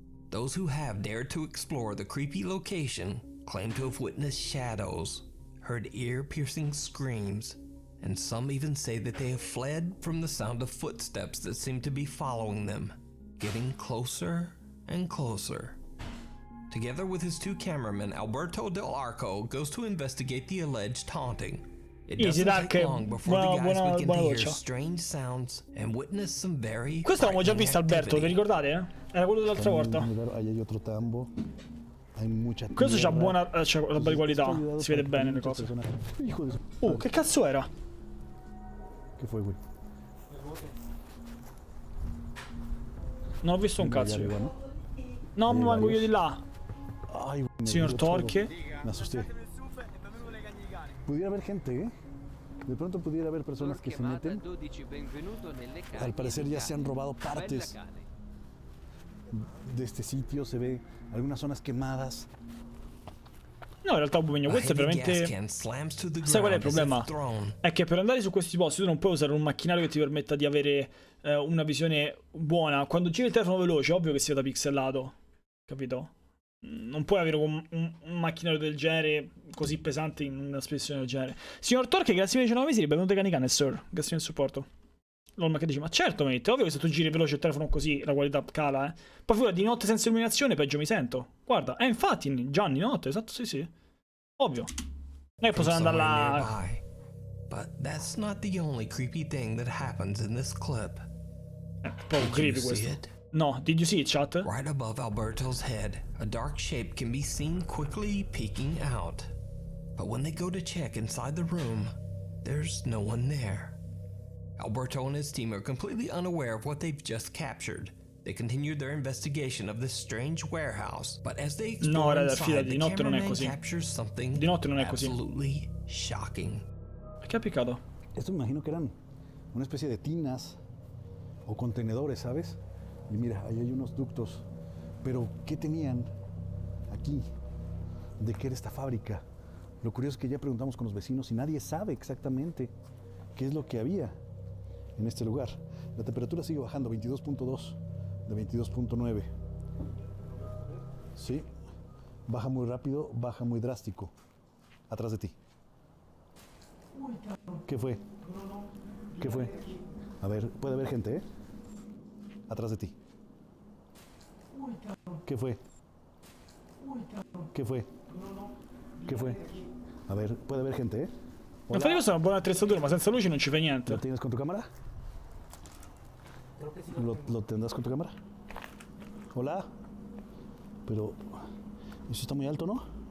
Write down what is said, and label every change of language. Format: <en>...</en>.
<en>Those who have dared to explore the creepy location claim to have witnessed shadows, heard ear-piercing screams, and some even say that they have fled from the sound of footsteps that seem to be following them, getting closer and closer. Together with his two cameramen, Alberto del Arco goes to investigate the alleged haunting. It doesn't take long before the guys begin to hear strange sounds and witness some very</en> <it>Questo l'abbiamo già visto, Alberto, vi ricordate? Era quello dell'altra volta. Questo c'ha buona qualità, si vede bene le cose. Che cazzo era?</it> <es>Che fue, güey?</es> <it>Non ho visto un cazzo io. No, mi manco io di là. Signor Torque.</it> <es>Me asusté. Pudiera haber gente, ¿eh? De pronto pudiera haber personas que se meten. Al parecer ya se han robado partes de este sitio. Se ve algunas zonas quemadas.</es> <it>No, in realtà Bubegno, questo è veramente... Sai qual è il problema? È che per andare su questi posti tu non puoi usare un macchinario che ti permetta di avere una visione buona. Quando giri il telefono veloce è ovvio che sia da pixelato, capito? Non puoi avere un macchinario del genere così pesante in una spedizione del genere. Signor Torque, grazie per i 19 mesi, benvenuto Canicane, sir. Grazie per il supporto. Lolma che dice, ma certo mate, ovvio che se tu giri veloce il telefono così la qualità cala, eh. Poi fuori di notte senza illuminazione peggio mi sento. Guarda, infatti Gianni, notte, esatto, sì. Ovvio. Noi possiamo andare là.</it> <en>But that's not the only creepy thing that happens in this clip.</en> <it>Proprio creepy questo. No,</it> <en>did you see it, chat? Right above Alberto's head, a dark shape can be seen quickly peeking out. But when they go to check inside the room, there's no one there. Alberto and his team are completely unaware of what they've just captured. They continue their investigation of this strange warehouse, but as they explore inside, the cameraman captures something absolutely shocking.</en> <es>¿Qué ha picado? Esto me imagino que eran una especie de tinas o contenedores, ¿sabes? Y mira, ahí hay unos ductos. Pero, ¿qué tenían aquí? ¿De qué era esta fábrica? Lo curioso es que ya preguntamos con los vecinos y nadie sabe exactamente qué es lo que había en este lugar. La temperatura sigue bajando, 22.2 de 22.9. Sí, baja muy rápido, baja muy drástico. Atrás de ti. ¿Qué fue? ¿Qué fue? A ver, puede haber gente, ¿eh? Atrás de ti. ¿Qué fue? ¿Qué fue? ¿Qué fue? A ver, puede haber gente, ¿eh?</es> <it>Infatti questa è una buona attrezzatura, ma senza luci non ci fai niente.</it> <es>¿Lo tienes con tu cámara? ¿Lo tendrás con tu cámara? Hola. Pero eso está muy alto, ¿no?</es>